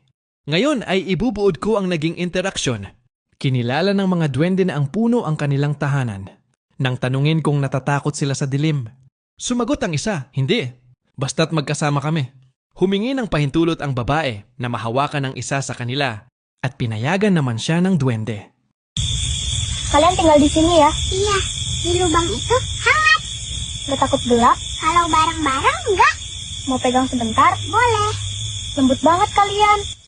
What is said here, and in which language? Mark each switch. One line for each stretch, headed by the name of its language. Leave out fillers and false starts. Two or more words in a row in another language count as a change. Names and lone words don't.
Filipino: Ngayon ay ibubuod ko ang naging interaksyon. Kinilala ng mga duwende na ang puno ang kanilang tahanan. Nang tanungin kung natatakot sila sa dilim, sumagot ang isa, hindi. Basta't magkasama kami. Humingi ng pahintulot ang babae na mahawakan ng isa sa kanila. At pinayagan naman siya ng duwende.
Indonesian: Kalian tinggal di sini ya? Iya, di lubang itu hangat. Gak takut gelap? Kalau bareng-bareng enggak? Mau pegang sebentar? Boleh. Lembut banget kalian.